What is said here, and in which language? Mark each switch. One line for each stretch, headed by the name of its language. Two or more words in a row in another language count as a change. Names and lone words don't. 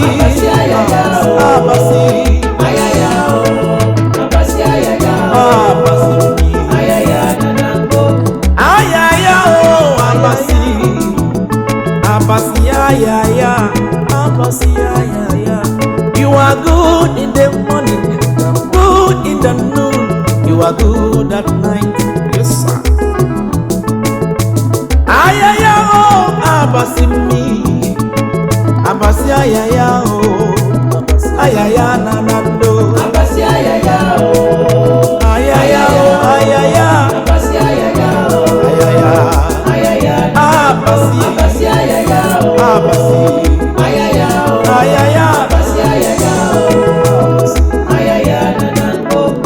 Ibibio: Abasi, ayaya, oh. Abasi. Ayaya, oh, Abasi, ayaya, Abasi. ayaya, nanango. Ayaya, oh, Abasi. Abasi, ayaya, Abasi, ayaya.
English: You are good in the morning, good in the noon. You are good at night. Yes, sir.
Ibibio: Ayaya o, abasi mi. Abasi ayaya o. Ayaya na na ndo. Abasi ayaya o. Ayaya o, ayaya. Abasi ayaya o. Ayaya. Ayaya. Abasi. Abasi ayaya o. Abasi. Ayaya o. Ayaya. Abasi ayaya o. Ayaya na na ndo.